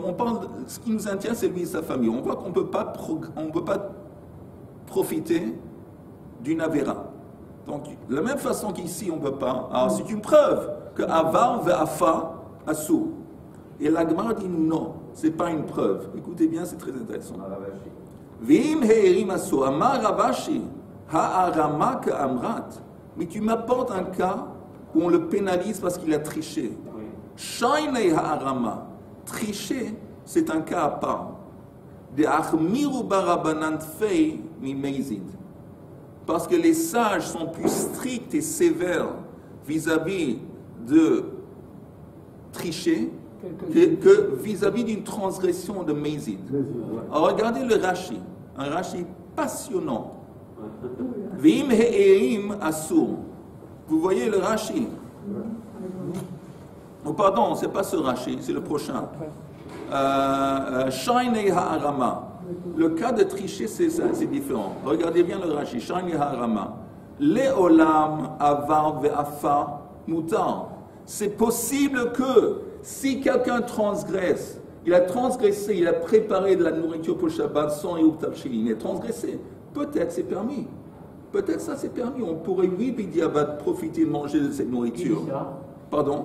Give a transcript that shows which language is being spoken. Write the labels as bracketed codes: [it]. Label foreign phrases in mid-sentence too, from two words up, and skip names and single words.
[fr] On parle, ce qui nous intéresse, c'est lui et sa famille. On voit qu'on ne peut pas profiter d'une avéra. Donc, de la même façon qu'ici, on ne peut pas. Alors, c'est une preuve que [he] עבר ואפה אסור. [fr] Et la Gemara dit non, ce n'est pas une preuve. Écoutez bien, c'est très intéressant. [he] ואם הערים אסור אמר רב אשי, הערמה קאמרת. [fr] Mais tu m'apportes un cas où on le pénalise parce qu'il a triché. [he] שאני הערמה. [fr] Tricher, c'est un cas à part. [he] דאחמירו ביה רבנן טפי ממזיד. [fr] Parce que les sages sont plus stricts et sévères vis-à-vis de tricher que vis-à-vis d'une transgression de meizid. Alors regardez le Rashi, un Rashi passionnant. [he] ואם הערים אסור. [fr] Vous voyez le Rashi? Oh pardon, c'est pas ce Rashi, c'est le prochain. [he] שאני הערמה. [fr] Le cas de tricher, c'est différent. Regardez bien le Rashi. [he] שאני הערמה. לעולם עבר ואפה מותר. [fr] C'est possible que si quelqu'un transgresse, il a transgressé, il a préparé de la nourriture pour le Shabbat sans [he] עירוב תבשילין, [fr] il a transgressé. Peut-être c'est permis. Peut-être ça c'est permis. On pourrait, oui, Bidiabat, profiter de manger de cette nourriture. Qui dit ça? Pardon?